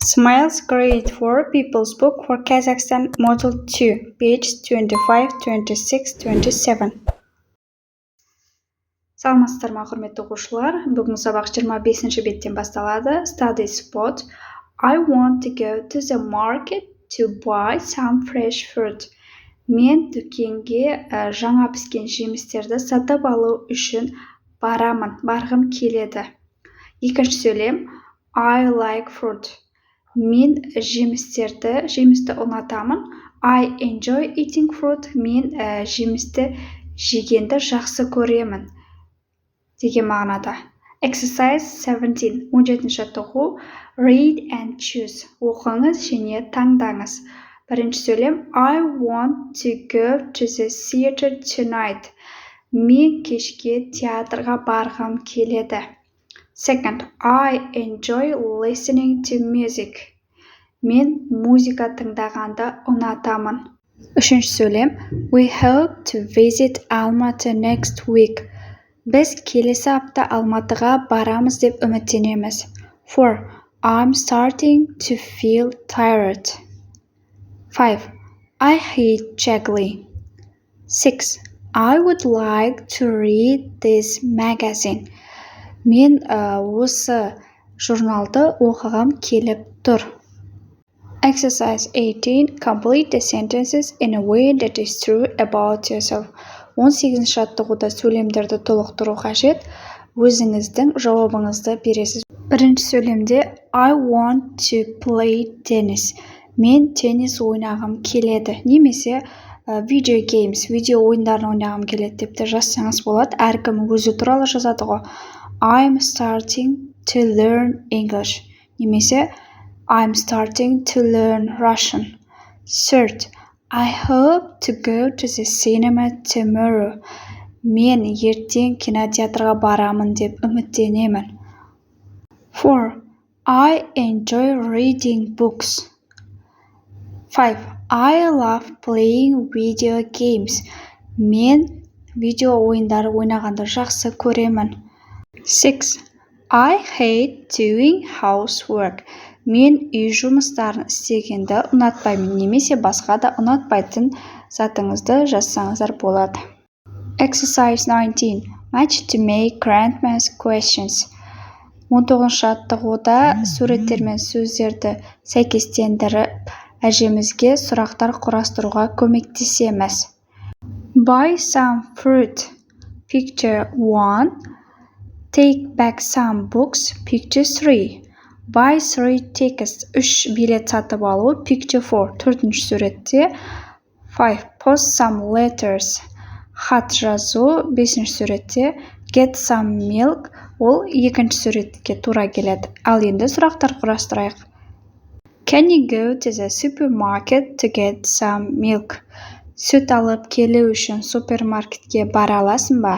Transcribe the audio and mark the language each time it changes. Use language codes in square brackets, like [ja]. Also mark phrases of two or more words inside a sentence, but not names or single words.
[en] Smiles grade for Pupil's book for Kazakhstan Module 2, page 25, 26, 27. [kk] Саламатсыздар ма, құрметті оқушылар? Бүгін сабақ 25-ші беттен басталады. [en] Study spot. I want to go to the market to buy some fresh fruit. [kk] Мен дүкенге жаңа піскен жемістерді сатып алу үшін барғым келеді. Екінші сөйлем. [en] I like fruit. [kk] Мен жемісті ұнатамын. [en] I enjoy eating fruit. [kk] Мен жемісті жегенді жақсы көремін. Деген мағынада. Exercise 17. 17-ші жаттығу. [en] Read and choose. [kk] Оқыңыз және таңдаңыз. Бірінші сөйлем. [en] I want to go to the theater tonight. [kk] Мен кешке театрға барғым келеді. [en] Second. I enjoy listening to music. [kk] Мен музыка тыңдағанды ұнатамын. Үшінші сөйлем. [en] We hope to visit Almaty next week. [kk] Біз келесі апта Алматыға барамыз деп үміттенеміз. [en] 4. I'm starting to feel tired. 5. I hate juggling. 6. I would like to read this magazine. [kk] Мен осы журналды оқығым келіп тұр. [en] Exercise 18. Complete the sentences in a way that is true about yourself. [kk] 18-ші жаттығуда сөйлемдерді толықтыру қажет. Өзіңіздің жауабыңызды бересіз. Бірінші сөйлемде [en] I want to play tennis. [kk] Мен теннис ойнағым келеді. Немесе [en] video games, [kk] видео ойындарын ойнағым келеді деп те жазсаңыз болады. Әркім өзі туралы жазады ғой. [en] I'm starting to learn English. Немесе I'm starting to learn Russian. Third. I hope to go to the cinema tomorrow. [kk] Мен ертең кинотеатрға барамын деп үміттенемін. [en] 4. I enjoy reading books. 5. I love playing video games. [kk] Мен видео ойындары ойнағанды жақсы көремін. [en] 6. I hate doing housework. [kk] Мен үй жұмыстарын істегенді ұнатпаймын, немесе басқа да ұнатпайтын затыңызды жазсаңыздар болады. [en] Exercise 19. Match to make grandma's questions. [kk] 19-ші жаттығуда суреттер мен сөздерді сәйкестендіріп, әжемізге сұрақтар құрастыруға көмектесеміз. [en] Buy some fruit. Picture 1. Take back some books. Picture 3. Buy 3 tickets. [kk] 3 билет сатып алу. [en] Picture 4. [kk] 4-ші суретте. 5. [en] Post some letters. [kk] Хат жазу. 5-ші суретте. [en] Get some milk. [kk] Ол 2-ші суретке тура келеді. Ал енді сұрақтар құрастырайық. [en] Can you go to the supermarket to get some milk? [kk] Сүт алып келу үшін супермаркетке бара аласың ба?